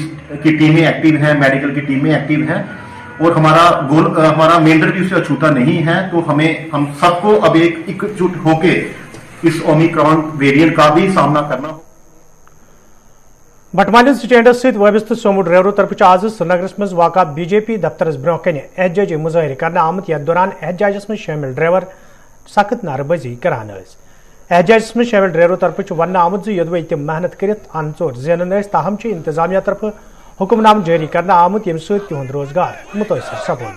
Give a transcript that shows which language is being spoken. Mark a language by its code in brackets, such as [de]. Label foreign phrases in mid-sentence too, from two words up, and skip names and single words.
[hi] पुलिस की टीमें एक्टिव हैं, मेडिकल की टीमें एक्टिव हैं और हमारा मेंढर भी उसे अछूता नहीं है। तो हम सबको अब एकजुट होके इस ओमिक्रॉन वेरिएंट का भी सामना करना होगा। [ks] बटमालिन स्टैंडस सहित वाबस्त सोमो ड्राइवरों तरफ आज श्रीनगरस मज वाक़ा बीजेपी दफ्तरस ब्रोह कन एहतजाजी मुजाहिर करने आमत यथ दौरान एहतजाजस में शामिल ड्राइवर सख्त नारेबाजी करान। एहतजाजस में शामिल ड्राइवरों तरफ वन आमत योदवे तम मेहनत कर अनचोर जेनन ताहम इंतजामिया तरफ हुक्मनाम जारी करने आमत यम सहुंद रोजगार मुतासर सपून।